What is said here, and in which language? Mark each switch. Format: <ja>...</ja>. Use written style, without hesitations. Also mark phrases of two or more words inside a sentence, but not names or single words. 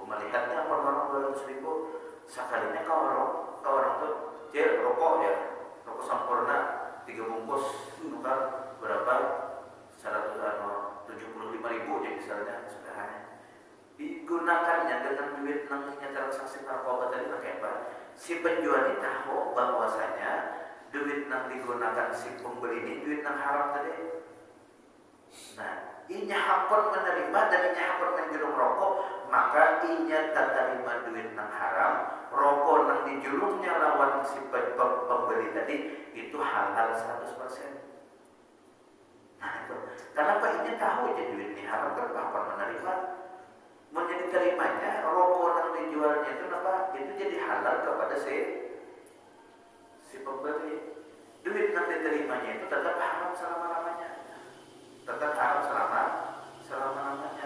<id>Melihatnya orang 200.000 sekalinya ke orang tuh cil rokok ya, rokok Sampurna 3 bungkus bukan berapa 175.000 jadi misalnya sudah digunakannya dengan duit namanya transaksi narkoba tadi pakai apa? Si penjual ini tahu bahwasanya duit yang digunakan si pembeli ini duit yang haram tadi.</id> <bjn>Nah, inya hakon menerima dan inya hakon menjulung rokok, maka inya tak terima duit yang haram, rokok yang dijulungnya lawan si pembeli tadi itu halal 100%. Nah itu, kenapa inya tahu jadi duit ini haram,</bjn> <id>kenapa menerima? Menjadi terimanya rokok yang dijualnya itu apa? Itu jadi halal kepada si pembeli. Duit yang diterimanya itu tetap haram selama-lamanya. Tetap haram selama-lamanya.</id>